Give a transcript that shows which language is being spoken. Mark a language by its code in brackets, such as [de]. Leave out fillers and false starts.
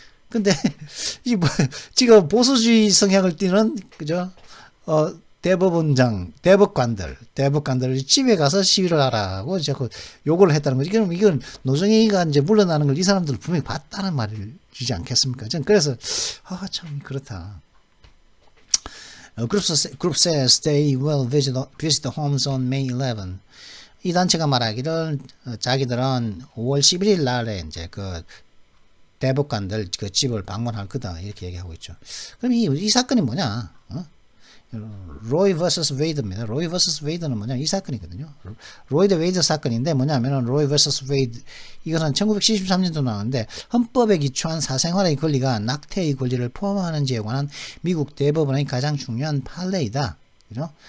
[ko] 근데 이 뭐 지금 보수주의 성향을 띠는 그죠? 대법관들 집에 가서 시위를 하라고 자꾸 요구를 했다는 거지. 그럼 이건 노정희가 이제 물러나는 걸 이 사람들 분명히 봤다는 말이지 않겠습니까? 전 그래서 참 그렇다. [en] Group says they will visit the homes on May 11. [ko] 이 단체가 말하기를 자기들은 5월 11일 날에 이제 그 대법관들 그 집을 방문할 거다 이렇게 얘기하고 있죠. 그럼 이 사건이 뭐냐? 로이 vs 웨이드입니다. 로이 vs 웨이드는 뭐냐? 이 사건이거든요. 로이 대 웨이드 사건인데 뭐냐면은 로이 vs 웨이드 이것은 1973년도 나왔는데 헌법에 기초한 사생활의 권리가 낙태의 권리를 포함하는지에 관한 미국 대법원의 가장 중요한 판례이다. 그죠?